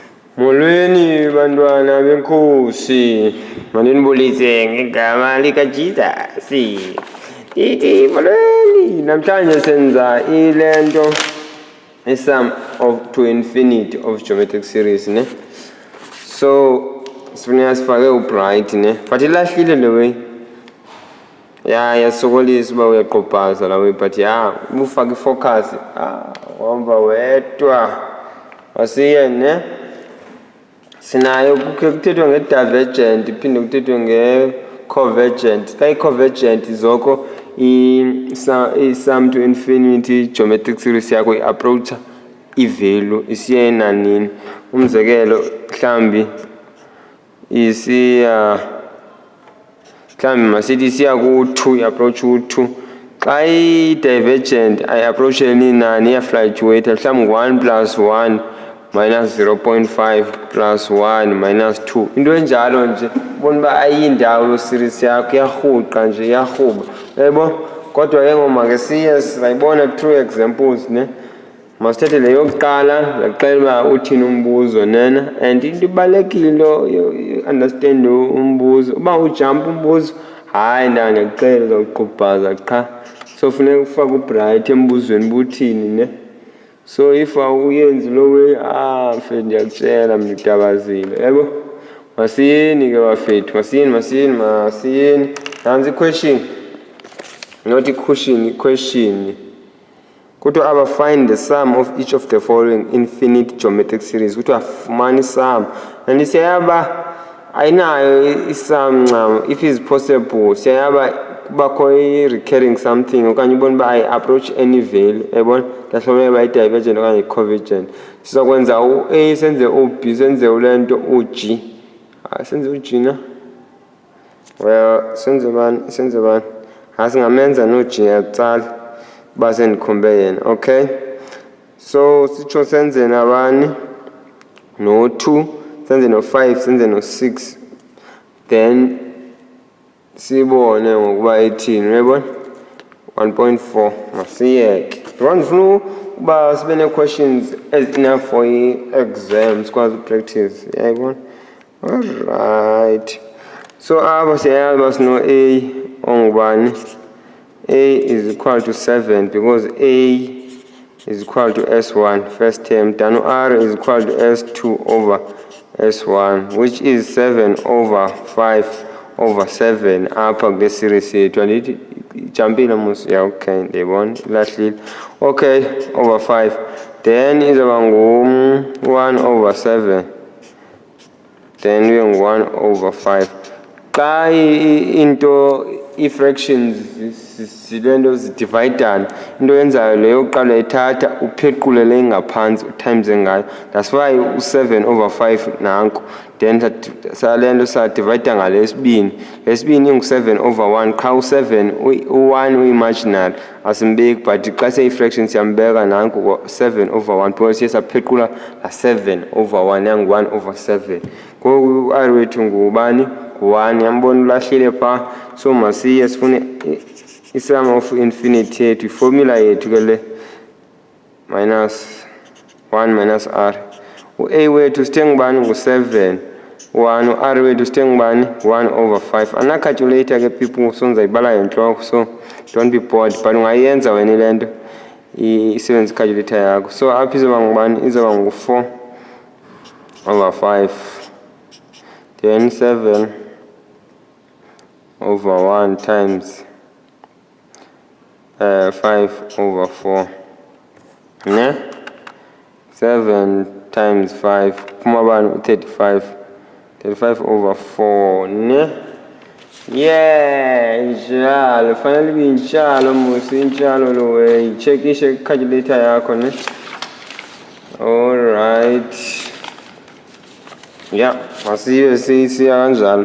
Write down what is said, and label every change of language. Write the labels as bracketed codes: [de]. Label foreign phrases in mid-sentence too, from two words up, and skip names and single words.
[xh] Molweni bantwana benkosi, mandinibulise ngegama likaJesus. Ndithi molweni, namhlanje senza ile nto i- [en] sum to infinity of geometric series [xh] ne. So sifuneka sifake ubright ne, but ilahlile le way. Yasokolisa uba uyaqobhaza la way, but ubufaka ifocus wahamba wedwa wasiye ne. Sinayo kuthethwa nge-divergent iphinde kuthethwe nge-convergent. Xa i-convergent zoko i- [en] sum to infinity geometric series [xh] yakho i-approacha i-value isiya enanini. Umzekelo mhlawumbi masithi isiya ku-2, i-approach u-2. Xa i-divergent ayi-approacheni inani, iyafluctuate. Mhlawumbi 1 plus 1 minus 0.5 plus 1 minus 2, into enjalo nje. Ubona uba ayindawo lo series yakho, iyarhuqa nje, iyarhuba, yabo. Kodwa ke ngoma ke siye sayibona [en] through examples [xh] ne. Masithethe le yokuqala, ndaxela uba uthini umbuzo nena, and into ibalulekile understand umbuzo. Uba ujampa umbuzo, hayi ndiyakuxela uzawuqubhaza qha. So funeka ufake ubright embuzweni buthini ne. [en] So if [xh] awuyenzi lo way, mfethu ndiyakutshela mna utabazile, yabo. Masiyeni ke bafethu, masiyeni. Nansi i-question, not i-question. Kuthiwa aba [en] find the sum of each of the following infinite geometric series. [xh] Kuthiwa fumana isum, and siyaba ayinayo isum ncam. [en] If it's possible [xh] siyaba kubakho i-recurring something okanye ubona uba ayi-approach [en] any value, [xh] yabona. Ndahlobela uba i-divergent okanye i-convergent. Sizakwenza u-A senze u-B senze ule nto u-G. Senze u-G na? Well, senze bani? Singamenza no-G yakucala uba sendikhombe yena, okay? So sitsho senze nabani? No-2, senze no-5, senze no-6. Then sibone ngokuba ithini, uyabona? 1.4 masiyeke. Ndifuna uba sibe nee-questions [en] enough for [xh] i-exam sikwazi upractice, yayibona? Alright. So apha siyayazi uba sino-A ongubani. [en] A is equal to 7 because A is equal to S1 first term. Then R is equal to S2 over S1, which is 7 over 5 over 7 [xh] apha kule series yethu. Andithi ijampile mos, okay, ndiyibona ilahlile. [en] Okay, over 5. Then [xh] izawuba ngu-1 [en] over 7. [xh] Then ibe ngu-1 over 5. Xa into ii-fractions zilento zidivayidana, into yenzayo leyo yokuqala ithatha uphequle le ngaphantsi utimes ngayo. [en] That's why u-7 over 5 nanko. [xh] Then sale nto sadivayida ngalesibini. Lesibini ingu-7 over 1. Qha u-7 u-1 uyi-imaginary asimbeki, but xa seyi-fraction siyambeka nanko 7 over 1 because siye saphequla la-7 over 1 yangu-1 over 7. Ngoku u-R wethu ngubani? 1. Yambona ulahlile phaa. So masiye sifune isum [en] of infinity [xh] yethu, iformula yethu ke le, minus 1 minus R. U-A wethu sithe ngubani? Ngu-7. 1. U-R wethu sithe ngubani? 1 over 5. Ana-calculator ke [en] people, so [xh] ndizayibala yentloko, [en] so don't be bored, but [xh] ungayenza wena ile nto isebenzisa i-calculator yakho. So apha izoba ngubani? Izoba ngu-4 over 5. [en] Then 7 over 1 times 5 over 4 ne. [xh] 7 times 5 phuma bani? [en] 35 over 4 ne. [xh] Njalo fanele ibe injalo mos, injalo lo way. Chekishe i-calculator yakho ne. Alright, masiye siya kanjalo.